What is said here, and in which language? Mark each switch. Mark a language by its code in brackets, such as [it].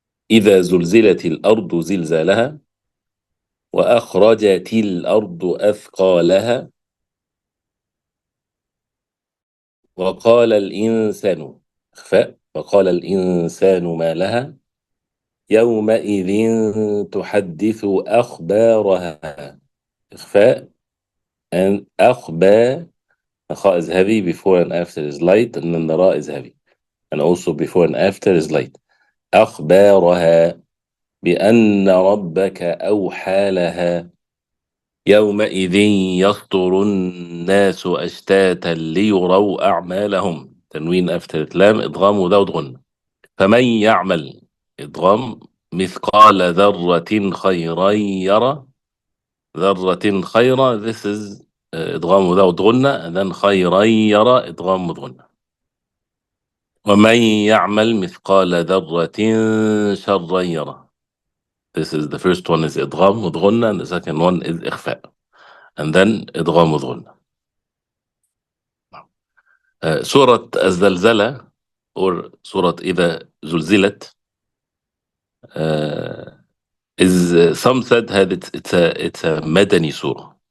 [ar] إذا زلزلت الأرض زلزالها وأخرجت الأرض أثقالها وقال الإنسان إخفاء وقال الإنسان ما لها يومئذ تحدث أخبارها إخفاء and أخبار. [en] The kha is heavy before and after is light, and then the ra is heavy, and also before and after is light. [ar] أخبارها بأن ربك أوحى لها يومئذ يصدر الناس أشتاتا ليروا أعمالهم. تنوين after لام إدغام without غنة. فمن يعمل إدغام مثقال ذرة خيرا يرى. ذرة خيرا, this is إدغام without غنة, and then خيرا يرى إدغام with غنة. ومن يعمل مثقال ذرة شرا يرى. [en] This is the first one is إدغام with غنة, and the second one is إخفاء, and then إدغام with غنة. Surah Al-Zalzala, or Surah إذا زلزلت, is some said that it's a Madani surah.